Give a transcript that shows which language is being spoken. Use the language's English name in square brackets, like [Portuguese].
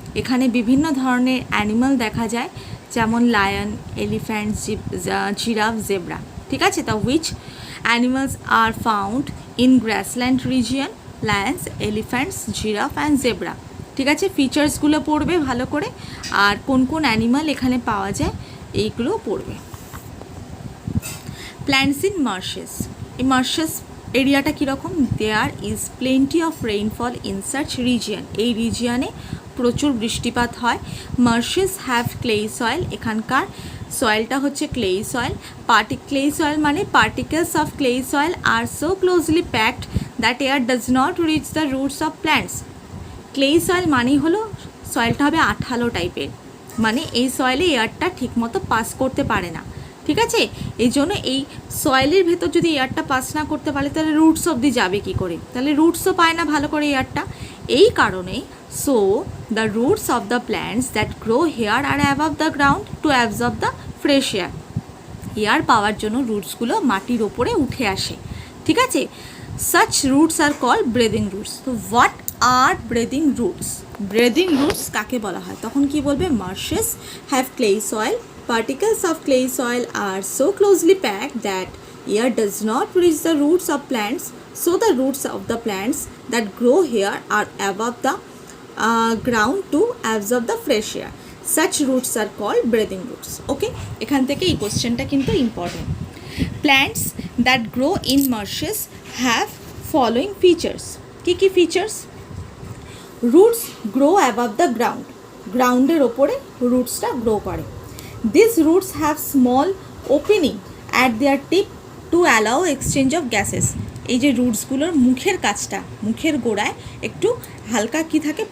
[Bangla] এখানে বিভিন্ন ধরনের অ্যানিমাল দেখা যায়, যেমন লায়ন, এলিফ্যান্ট, জিরাফ, জেব্রা। ঠিক আছে, তা [English] which animals are found in grassland region? Lions, elephants, giraffe and zebra. [Bangla] ঠিক আছে, ফিচার্সগুলো পড়বে ভালো করে, আর কোন কোন অ্যানিমাল এখানে পাওয়া যায় এইগুলো পড়বে। Plants in marshes. এই মার্শেস এরিয়াটা কীরকম? [English] There is plenty of rainfall in such region. [Bangla] এই রিজিয়নে প্রচুর বৃষ্টিপাত হয়। [English] marshes have clay soil, [Bangla] এখানকার সয়েলটা হচ্ছে ক্লেই সয়েল। [English] Clay soil মানে particles of clay soil are so closely packed that air does not reach the roots of plants. [Bangla] Clay soil মানেই হলো সয়েলটা হবে আঠালো টাইপের, মানে এই সয়েলে এয়ারটা ঠিকমতো পাস করতে পারে না। ঠিক আছে, এই জন্য এই সয়েলের ভেতর যদি এয়ারটা পাস না করতে পারে তাহলে রুটস অবধি যাবে কী করে? তাহলে রুটসও পায় না ভালো করে এয়ারটা। [English] এই কারণে so the roots of the plants that grow here are above the ground to absorb the fresh air. [Bangla] Air power জন্য রুটসগুলো মাটির ওপরে উঠে আসে। [English] ঠিক আছে, such roots are called breathing roots. তো what are breathing roots? [Bangla] breathing roots কাকে বলা হয়? তখন কি বলবে? [English] marshes have clay soil. Particles of clay soil are so closely packed that air does not reach the roots of plants. So the roots of the plants that grow here are above the ground to absorb the fresh air. Such roots are called breathing roots. [Bangla] Okay, এখান থেকে এই কোশ্চেনটা কিন্তু important. [English] Plants that grow in marshes have following features. [Bangla] কি features? [English] roots grow above the ground, [Bangla] গ্রাউন্ডের ওপরে রুটসটা grow করে। [English] This roots have small opening at their tip to allow exchange of gases. [Bangla] এই যে রুটসগুলোর মুখের কাছটা, মুখের গোড়ায় একটু হালকা কি থাকে?